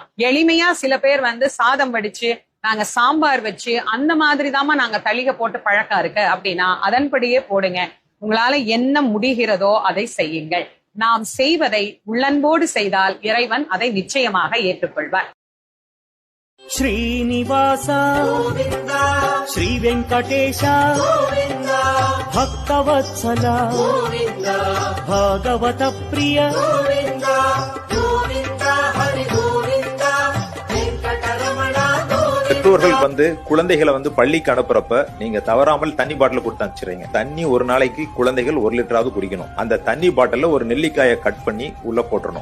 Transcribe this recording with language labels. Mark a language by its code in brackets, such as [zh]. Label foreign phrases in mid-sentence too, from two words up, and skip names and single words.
[ta] எளிமையா சில பேர் சாதம் வடிச்சு நாங்க சாம்பார் வச்சு அந்த மாதிரி தாமா நாங்க தளிகை போட்டு பழக்கம் இருக்கு அப்படின்னா அதன்படியே போடுங்க. உங்களால என்ன முடிகிறதோ அதை செய்யுங்கள். நாம் செய்வதை உள்ளன்போடு செய்தால் இறைவன் அதை நிச்சயமாக ஏற்றுக்கொள்வார். [sa] श्रीनिवास श्री वेंकटेश भक्तवत्सल भागवत प्रिय [ta] பெற்றோர்கள் குழந்தைகளை பள்ளிக்கு அனுப்புறப்ப நீங்க தவறாமல் தண்ணி பாட்டில் கொடுத்து அனுப்பிச்சிடுறீங்க. தண்ணி ஒரு நாளைக்கு குழந்தைகள் 1 லிட்டராவது குடிக்கணும். அந்த தண்ணி பாட்டில ஒரு நெல்லிக்காயை கட் பண்ணி உள்ள போட்டுறணும்.